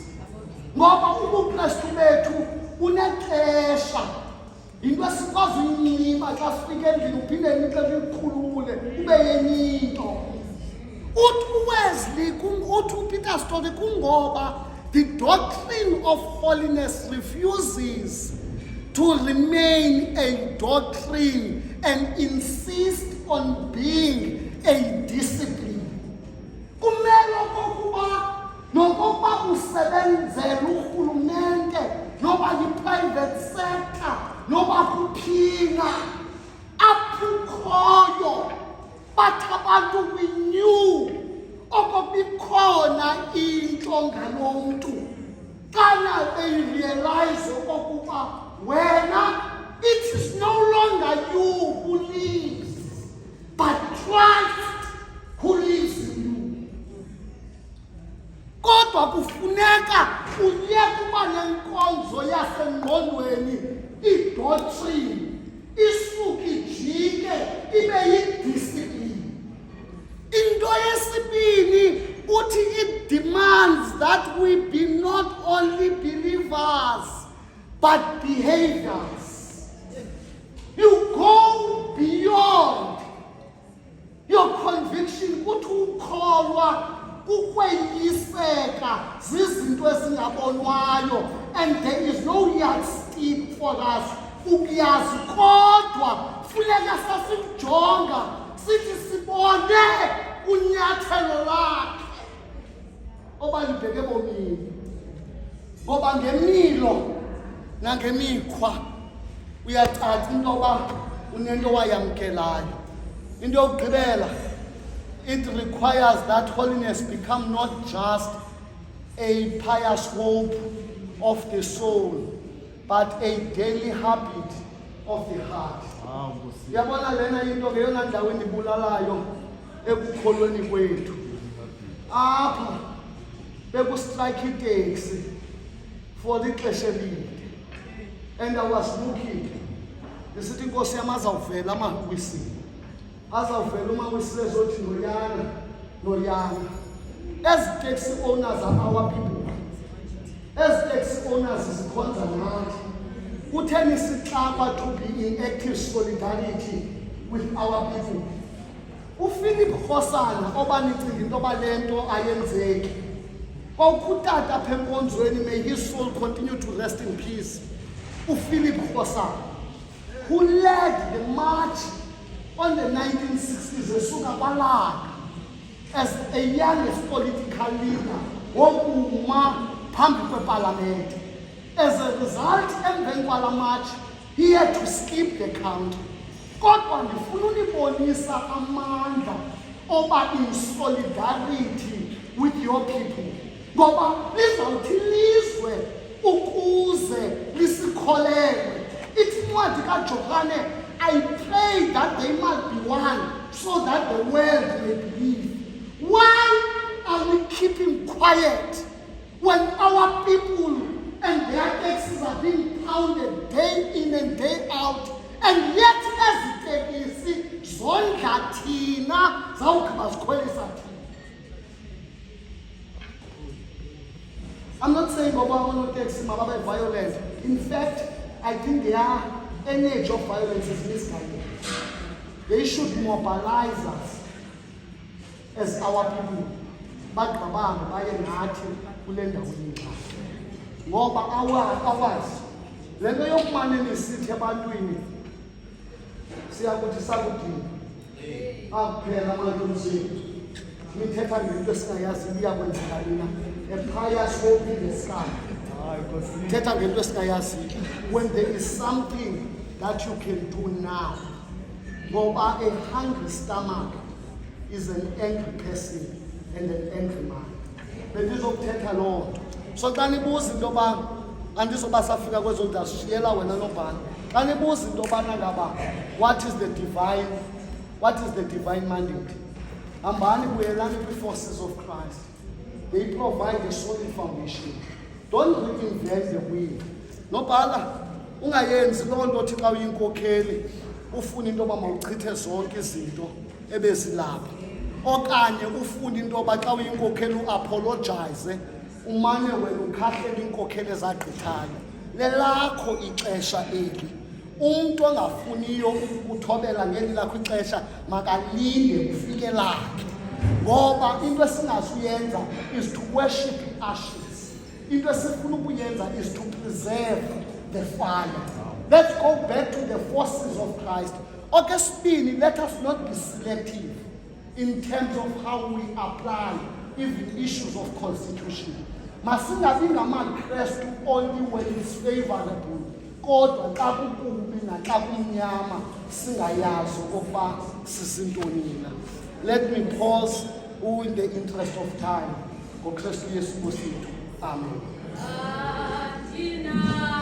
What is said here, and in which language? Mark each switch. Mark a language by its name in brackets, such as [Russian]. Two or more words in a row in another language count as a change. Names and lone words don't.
[Xhosa] Ngoba ubuKrestu bethu unexesha. Into esikwazi uyinyima xa sifike endlini uphinde nixesha uyikhulule ube yenye into. Uthi uWesley uthi uPeter's story kungoba [English] the doctrine of holiness refuses to remain a doctrine and insist on being a discipline. [Xhosa] Kumele okokuba nokokuba usebenzela urhulumente noba yi-private sector noba kuphina [English] apho but abantu we knew [Xhosa] okokubikhona into ngalo mntu xana beyirealize okokuba wena [English] it is no longer you who lives but Christ who lives in you. [Xhosa] Kodwa kufuneka uyeke uba nenkonzo yasengqondweni, idoctrine isuke ijike ibe yi-discipline. Into yesibini uthi [English] it demands that we be not only believers but behaviors. You go beyond your conviction. [Xhosa] Kuthi ukholwa kukweyiseka zizinto ezingabonwayo, [English] and there is no yardstick for us [Xhosa] ukuyazi, kodwa funeka sasijonga sithi sibone unyathelo lakhe oba libheke ebomini. Ngoba ngemilo nangemikhwa uyacaca into yoba unento wayamkelayo. Into yokugqibela, [English] it requires that holiness become not just a pious hope of the soul, but a daily habit of the heart. [Xhosa] Yabona lena into ke yona ndawo endibulalayo ekukholweni kwethu. Apha bekustrike itaxi for ixesha elide. [English] And I was looking. [Xhosa] Ndisithi inkosi yam azawuvela amaWisi. Azawuvela umaWisi ezothi noyana. [English] As taxi owners are our people. As taxi owners [Xhosa] zikhonza nathi. Kutheni sixaba [English] to be in active solidarity with our people. [Xhosa] UPhilip Khosana oba nicinga into yoba le nto ayenzeki. Kwawukhutata apha enkonzweni, [English] may his soul continue to rest in peace. UPhilip Khosana, who led the march on the 1960s [Xhosa] esuka kwaLanga [English] as a youngest political leader [Xhosa] wokuma phambi kweParliament. [English] As a result, [Xhosa] emveni kwala [English] march, he had to skip the count. [Xhosa] Kodwa ndifuna unibonisa amandla oba [English] in solidarity with your people. [Xhosa] Ngoba lizawuthi lizwe ukuze lisikholelwe. Ithi incwadi kaJohane, [English] I pray that they might be one, so that the world may believe. Why are we keeping quiet when our people and their taxes are being pounded day in and day out, and yet [Xhosa] ezitekisi zondla thina zawugqiba zikhwelisa thina? [English] I'm not saying Obama taxi mababe violent. In fact, I think their energy of violence is misguided. They should mobilize us as our people. [Xhosa] Bagqabanga baye nathi kule ndawo yengxaki. Ngoba awazi le nto yokumane nisithi ebantwini siyakuthi sakudini akuphela amalungiselelo nithetha ngento esingayazi iyakwenzeka lina [English] a pious hope in the sky. [Xhosa] Thetha ngento esingayazi [English] when there is something that you can do now. Ngoba a hungry stomach is an angry person and an angry man. [Xhosa] Bendizokuthetha loo nto. So xa nibuza into yoba andizoba safika kwezo ndashiyela wena nobani. Xa nibuza into yobana ngaba [English] what is the divine mandate? [Xhosa] Hambani buyelani kwi- [English] forces of Christ. They provide a solid foundation. Don't reinvent the wheel. [Xhosa] Nobhala ungayenzi loo nto othi xa uyinkokheli ufuna into yoba mawuchithe zonke izinto ebezilapha. Okanye ufuna into yoba xa uyinkokheli uapologize umane wena ukhahlela inkokheli ezagqithayo. Lelakho ixesha eli. Umntu ongafuniyo ukuthobela ngeli lakho ixesha makalinde kufike lakhe. Ngoba into esingazuyenza [English] is to worship ashes. [Xhosa] Into esifuna ukuyenza [English] is to preserve the fire. Let's go back to the forces of Christ. Okwesibini, let us not be selective in terms of how we apply even issues of constitution. [Xhosa] Masingabi ngamaKrestu [English] only when it's favorable. [Xhosa] Kodwa xa kukubi naxa kumnyama singayazi ukuba sisintoni na. [English] Let me pause in the interest of time. [Xhosa] NgoKristu Yesu Nkosi yethu. Amen.